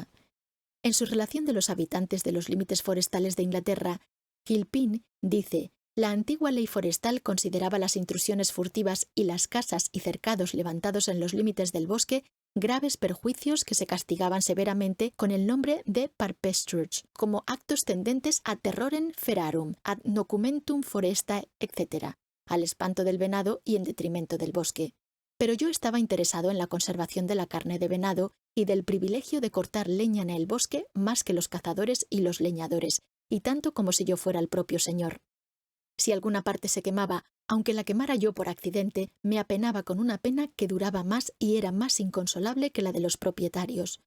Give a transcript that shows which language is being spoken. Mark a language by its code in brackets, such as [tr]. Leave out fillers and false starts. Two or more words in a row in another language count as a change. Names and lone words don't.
[es] En su relación de los habitantes de los límites forestales de Inglaterra, Gilpin dice: la antigua ley forestal consideraba las intrusiones furtivas y las casas y cercados levantados en los límites del bosque graves perjuicios que se castigaban severamente con el nombre de parpestrus, como actos tendentes a [la] terrorem ferarum, ad nocumentum foresta, [es] etc., al espanto del venado y en detrimento del bosque. Pero yo estaba interesado en la conservación de la carne de venado y del privilegio de cortar leña en el bosque más que los cazadores y los leñadores, y tanto como si yo fuera el propio señor. Si alguna parte se quemaba, aunque la quemara yo por accidente, me apenaba con una pena que duraba más y era más inconsolable que la de los propietarios.